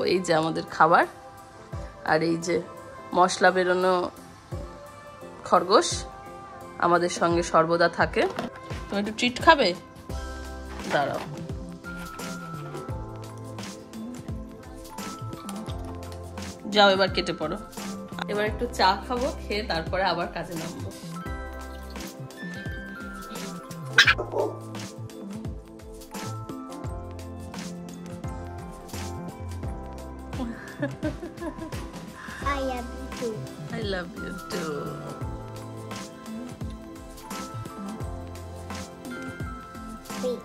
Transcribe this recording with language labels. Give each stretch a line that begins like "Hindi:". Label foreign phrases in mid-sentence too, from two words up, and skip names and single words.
Bangla: এই যে আমাদের খাবার, আর এই যে মশলা বেরোনো খরগোশ আমাদের সঙ্গে সর্বদা থাকে। তুমি একটু ট্রিট খাবে? দাঁড়াও। যাও এবার কেটে পড়ো। এবার একটু চা খাবো, খেয়ে তারপরে আবার কাজে নামবো।
English: I love you too. I love you too. Wait.